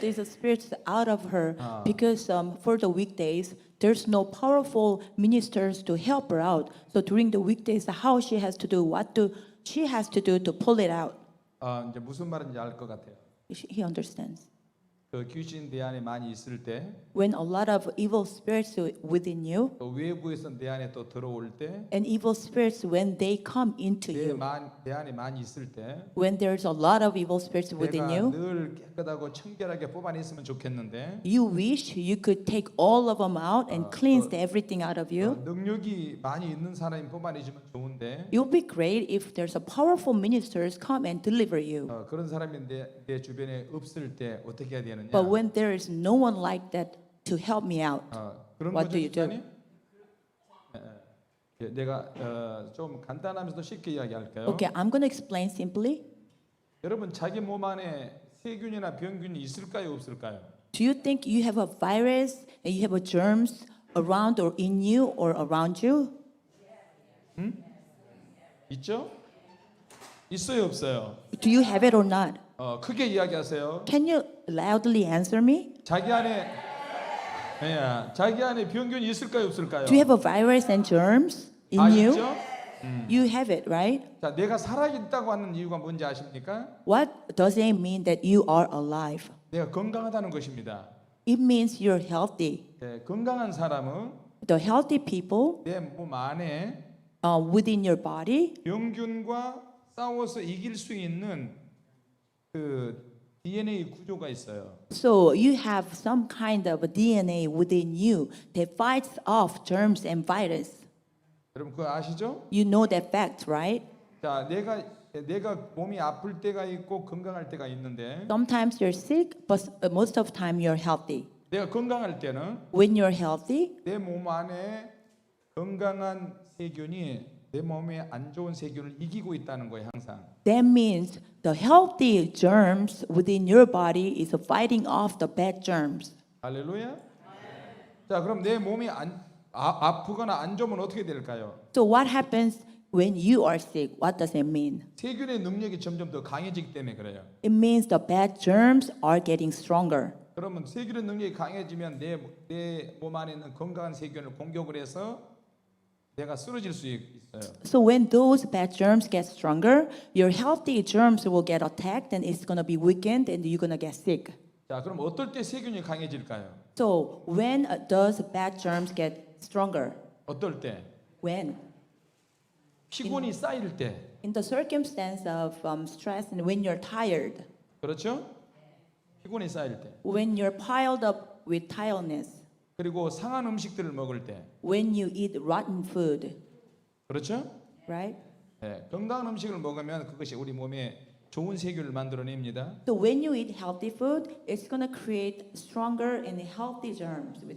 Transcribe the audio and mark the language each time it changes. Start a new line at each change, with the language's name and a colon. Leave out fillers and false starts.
English: these spirits out of her because for the weekdays there's no powerful ministers to help her out. So during the weekdays, how she has to do she has to do to pull it out.
Korean: 이제 무슨 말인지 알 것 같아요.
English: He understands.
Korean: 그 귀신 내 안에 많이 있을 때,
English: When a lot of evil spirits within you,
Korean: 또 외부에서 내 안에 또 들어올 때,
English: and evil spirits when they come into you,
Korean: 내 안에 많이 있을 때,
English: when there's a lot of evil spirits within
Korean: 내가
English: you,
Korean: 늘 깨끗하고 청결하게 뽑아냈으면 좋겠는데,
English: you wish you could take all of them out and cleanse everything out of you.
Korean: 능력이 많이 있는 사람이 뽑아내주면 좋은데,
English: It would be great if there's a powerful ministers come and deliver you.
Korean: 그런 사람이 내 주변에 없을 때 어떻게 해야 되느냐?
English: But when there is no one like that to help me out,
Korean: 그런
English: what
Korean: 거죠,
English: do you do?
Korean: 집사님? 내가 좀 간단하면서도 쉽게 이야기할까요?
English: Okay, I'm going to explain simply.
Korean: 여러분 자기 몸 안에 세균이나 병균이 있을까요, 없을까요?
English: Do you think you have a virus and you have a germs around or in you or around you?
Korean: 있죠? 있어요, 없어요?
English: Do you have it or not?
Korean: 크게 이야기하세요.
English: Can you loudly answer me?
Korean: 자기 안에 병균이 있을까요, 없을까요?
English: Do you have a virus and germs in you?
Korean: 있죠?
English: You have it, right?
Korean: 자, 내가 살아있다고 하는 이유가 뭔지 아십니까?
English: What does it mean that you are alive?
Korean: 내가 건강하다는 것입니다.
English: It means you're healthy.
Korean: 건강한 사람은
English: The healthy people
Korean: 내 몸 안에
English: within your body,
Korean: 병균과 싸워서 이길 수 있는 그 DNA 구조가 있어요.
English: so you have some kind of a DNA within you that fights off germs and virus.
Korean: 여러분 그거 아시죠?
English: You know that fact, right?
Korean: 자, 내가 몸이 아플 때가 있고 건강할 때가 있는데
English: Sometimes you're sick, but most of the time you're healthy.
Korean: 내가 건강할 때는
English: When you're healthy,
Korean: 내 몸 안에 건강한 세균이 내 몸에 안 좋은 세균을 이기고 있다는 거예요, 항상.
English: that means the healthy germs within your body is fighting off the bad germs.
Korean: 할렐루야. 자, 그럼 내 몸이 아프거나 안 좋으면 어떻게 될까요?
English: So what happens when you are sick? What does it mean?
Korean: 세균의 능력이 점점 더 강해지기 때문에 그래요.
English: It means the bad germs are getting stronger.
Korean: 그러면 세균의 능력이 강해지면 내 몸 안에 있는 건강한 세균을 공격을 해서 내가 쓰러질 수 있어요.
English: So when those bad germs get stronger, your healthy germs will get attacked and it's going to be weakened and you're going to get sick.
Korean: 자, 그럼 어떨 때 세균이 강해질까요?
English: So when does bad germs get stronger?
Korean: 어떨 때?
English: When?
Korean: 피곤이 쌓일 때.
English: In the circumstance of stress and when you're tired,
Korean: 그렇죠? 피곤이 쌓일 때.
English: when you're piled up with tiredness,
Korean: 그리고 상한 음식들을 먹을 때.
English: when you eat rotten food,
Korean: 그렇죠?
English: right?
Korean: 건강한 음식을 먹으면 그것이 우리 몸에 좋은 세균을 만들어냅니다.
English: So when you eat healthy food, it's going to create stronger and healthy germs within you.